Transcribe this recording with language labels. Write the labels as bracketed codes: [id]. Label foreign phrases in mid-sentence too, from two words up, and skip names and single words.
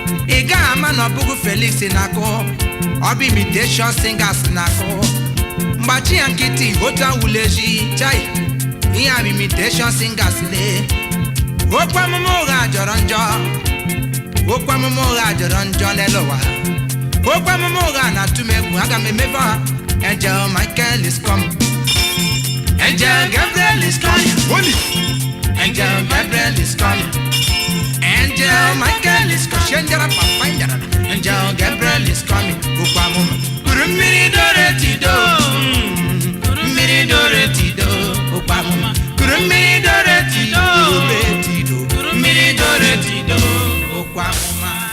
[ig] Ị gaghị ama na ọ bụghị Felix na-akụ. Ọ bụ [en] imitation singers [ig] na-akụ. Mgbachi ya nkịtị, otu awụla echi. Chai, ihe a bụ [en] imitation singers [ig] lee. Okwu amụma ụgha jọrọ njọ. Okwu amụma ụgha jọrọ njọ n'elu ụwa. Okwu amụma ụgha na-atụ m egwu, aga m emefe ha. [en] Angel Michael is coming. Angel Gabriel is coming. Holy. Angel Gabriel is coming. Angel Michael is coming. Shendera Pathfinder. Angel Gabriel is coming. [ig] Okwu amụma. Kuru mmiri doro etido. Mmiri doro etido. Okwu amụma. Kuru mmiri doro etido. Etido. Mmiri doro etido. Okwu amụma.